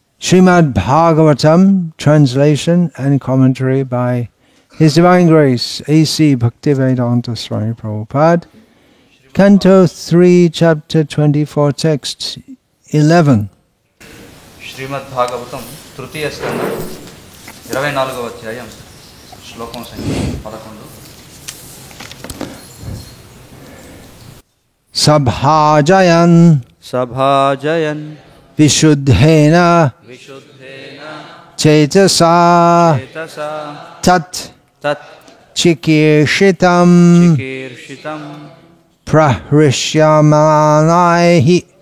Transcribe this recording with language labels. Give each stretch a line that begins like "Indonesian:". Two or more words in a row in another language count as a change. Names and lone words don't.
English: Srimad Bhagavatam, translation and commentary by His Divine Grace A.C. Bhaktivedanta Swami Prabhupada, Canto 3, Chapter 24, Text 11.
Sanskrit: श्रीमद्भागवतम्, तृतीय स्कन्धम्,
Telugu: 24వ అధ్యాయం, శ్లోకం సంఖ్య 11.
Sanskrit: Sabhajayan विशुद्धेन चेतसा तत् चिकीर्षितम् प्रहृष्यमाणः